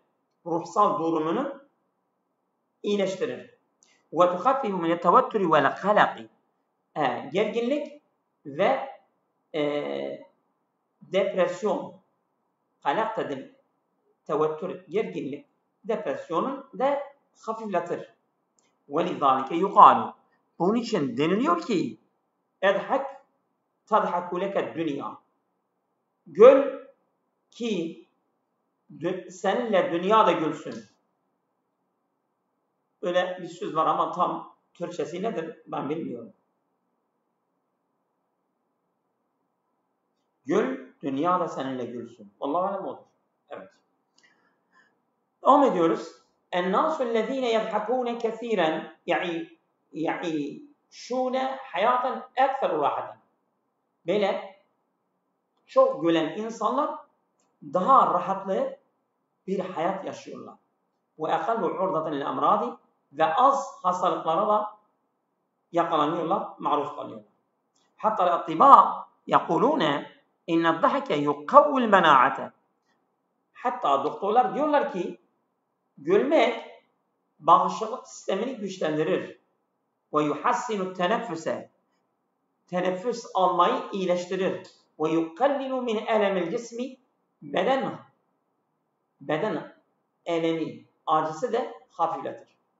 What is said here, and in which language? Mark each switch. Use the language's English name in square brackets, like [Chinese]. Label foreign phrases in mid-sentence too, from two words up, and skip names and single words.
[Turkish] Ruhsal durumunu iyileştirir. [Arabic] وتخفف من التوتر والقلق. [Turkish] Gerginlik ve depresyon. Kalak dedim. Tevettür, gerginlik, depresyonun da hafifletir. [Arabic] وَلِذَٰلِكَ يُقَالُ. [Turkish] Bunun için deniliyor ki [Arabic] اَدْحَكْ تَضْحَكُ لَكَ الدُّنْيَا. [Turkish] Gül ki seninle dünya da gülsün. Öyle bir söz var ama tam Türkçesi nedir ben bilmiyorum. Gül, dünya da seninle gülsün. Vallahi alem olur. Evet. Devam ediyoruz. [Arabic] الناس الذين يضحكون كثيرا يعيشون حياة أكثر راحة. [Turkish] Böyle çok gülen insanlar daha rahatlı bir hayat yaşıyorlar. Ve [Arabic] اقل عرضة للأمراض [Turkish] ve az hastalıklara da yakalanıyorlar, maruz kalıyorlar. [Arabic] Hatta الأطباء يقولون إن الضحك يقوي المناعة. [Turkish] Hatta doktorlar diyorlar ki gülmek bağışıklık sistemini güçlendirir. [Arabic] ويحسن التنفس. [Turkish] Teneffüs almayı iyileştirir. [Arabic] ويقلل من ألم الجسم. [Turkish] Beden elemi, acısı da hafifletir.